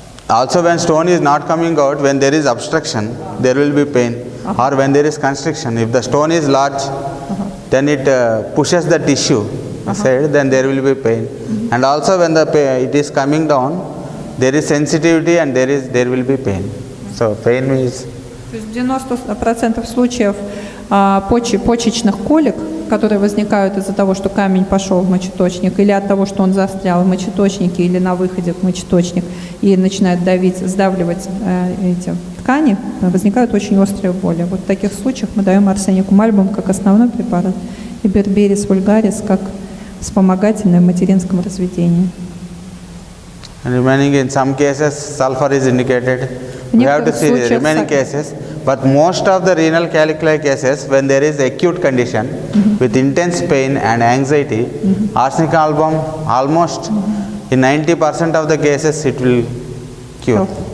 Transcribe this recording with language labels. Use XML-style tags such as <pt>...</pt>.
<en>Also when stone is not coming out, when there is obstruction, there will be pain. Or when there is constriction, if the stone is large, then it pushes the tissue aside, then there will be pain. And also when it is coming down, there is sensitivity and there will be pain. So pain is.</en> <ru>То есть в 90% случаев почечных колик, которые возникают из-за того, что камень пошел в мочеточник, или от того, что он застрял в мочеточнике или на выходе в мочеточник и начинает сдавливать эти ткани, возникают очень острые боли. Вот в таких случаях мы даем арсеникум альбум как основной препарат и берберис вульгарис как вспомогательное в материнском разведении.</ru> <en>Remaining in some cases, sulfur is indicated. We have to see the remaining cases. But most of the renal calculi cases, when there is acute condition with intense pain and anxiety, arsenic album almost in 90% of the cases it will cure.</en>